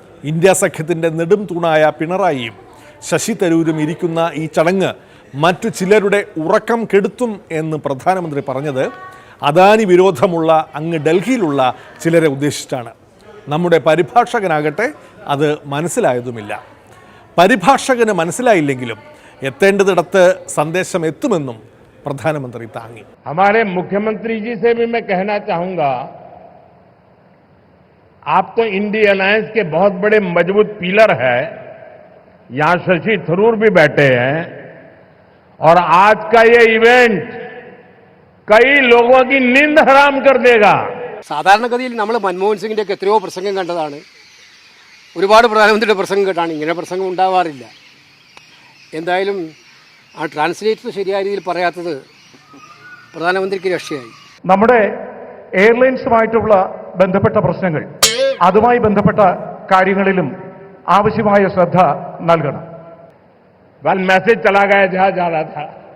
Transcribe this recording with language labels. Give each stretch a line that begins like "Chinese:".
Malayalam: India സഖ്യത്തിൻ്റെ നെടും തൂണായ പിണറായിയും Sasi തരൂരും ഇരിക്കുന്ന ഈ ചടങ്ങ് മറ്റു ചിലരുടെ ഉറക്കം കെടുത്തും എന്ന് പ്രധാനമന്ത്രി പറഞ്ഞത് അദാനി വിരോധമുള്ള അങ്ങ് ഡൽഹിയിലുള്ള ചിലരെ ഉദ്ദേശിച്ചാണ്. നമ്മുടെ പരിഭാഷകനാകട്ടെ അത് മനസ്സിലായതുമില്ല. പരിഭാഷകന് മനസ്സിലായില്ലെങ്കിലും എത്തേണ്ടതിടത്ത് സന്ദേശം എത്തുമെന്നും പ്രധാനമന്ത്രി താങ്ങി.
Hindi: हमारे मुख्यमंत्री जी से भी मैं कहना चाहूंगा, आप तो इंडी अलायंस के बहुत बड़े मजबूत पिलर है. यहां शशि थरूर भी बैठे हैं और आज का ये इवेंट कई लोगों की नींद हराम कर देगा.
Malayalam: സാധാരണഗതിയിൽ നമ്മൾ മൻമോഹൻ സിംഗിന്റെ ഒക്കെ എത്രയോ പ്രസംഗം കണ്ടതാണ്. ഒരുപാട് പ്രധാനമന്ത്രിയുടെ പ്രസംഗം കേട്ടാണ്. ഇങ്ങനെ പ്രസംഗം ഉണ്ടാവാറില്ല. എന്തായാലും ആ ട്രാൻസ്ലേറ്റർ ശരിയായ രീതിയിൽ പറയാത്തത് പ്രധാനമന്ത്രിക്ക് രക്ഷയായി. നമ്മുടെ എയർലൈൻസുമായിട്ടുള്ള ബന്ധപ്പെട്ട പ്രശ്നങ്ങൾ, അതുമായി ബന്ധപ്പെട്ട കാര്യങ്ങളിലും ആവശ്യമായ ശ്രദ്ധ നൽകണം.
Hindi: മെസ്സേജ് ചലാ ഗയാ ജഹാ जा रहा था.